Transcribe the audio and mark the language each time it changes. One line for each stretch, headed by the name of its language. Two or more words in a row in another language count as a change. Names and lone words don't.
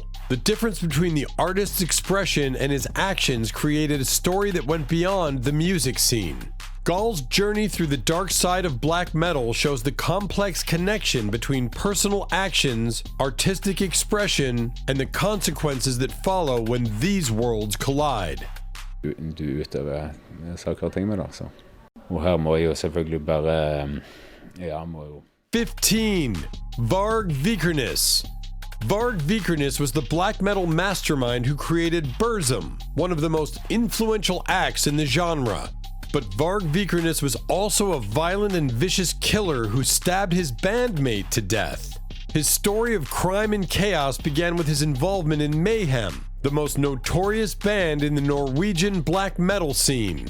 English: The difference between the artist's expression and his actions created a story that went beyond the music scene. Ghul's journey through the dark side of black metal shows the complex connection between personal actions, artistic expression, and the consequences that follow when these worlds collide.
Norwegian: Du utøver saker og ting med det, så. Og her må jeg jo selvfølgelig bare, må jo.
English: 15. Varg Vikernes. Varg Vikernes was the black metal mastermind who created Burzum, one of the most influential acts in the genre. But Varg Vikernes was also a violent and vicious killer who stabbed his bandmate to death. His story of crime and chaos began with his involvement in Mayhem, the most notorious band in the Norwegian black metal scene.